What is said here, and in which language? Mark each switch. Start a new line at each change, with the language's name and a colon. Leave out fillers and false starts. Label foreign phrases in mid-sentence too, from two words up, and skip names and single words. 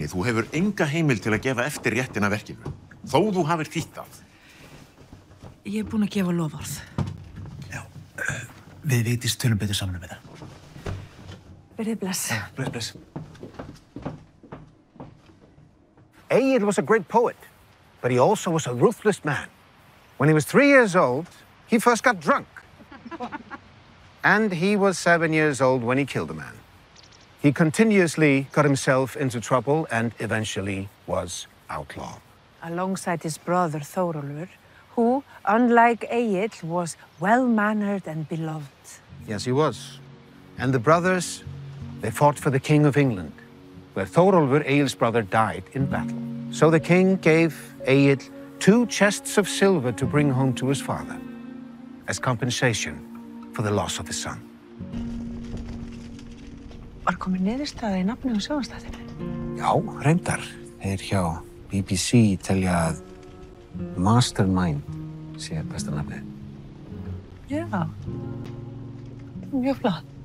Icelandic: Þú hefur enga heimild til að gefa eftir réttina verkinu. Þó þú hafir þýtt það. Ég er búin að gefa loforð. Já, við Vigdís tölum betur saman með það. Verðið bless. Bless.
English: Egill was a great poet, but he also was a ruthless man. When he was 3 years old, he first got drunk. And he was 7 years old when he killed a man. He continuously got himself into trouble and eventually was outlawed. Alongside his brother Þórólfur, who, unlike Egill, was well-mannered and beloved. Yes, he was. And the brothers, they fought for the King of England, where Þórólfur, Egill's brother, died in battle. So the king gave Egill 2 chests of silver to bring home to his father as compensation for the loss of his son.
Icelandic: Var komin niðurstaða í nafni á sjónvarpsþættinum? Já, reyndar. Þeir hjá BBC telja að Mastermind sé besta nafnið. Já. Mjög flott.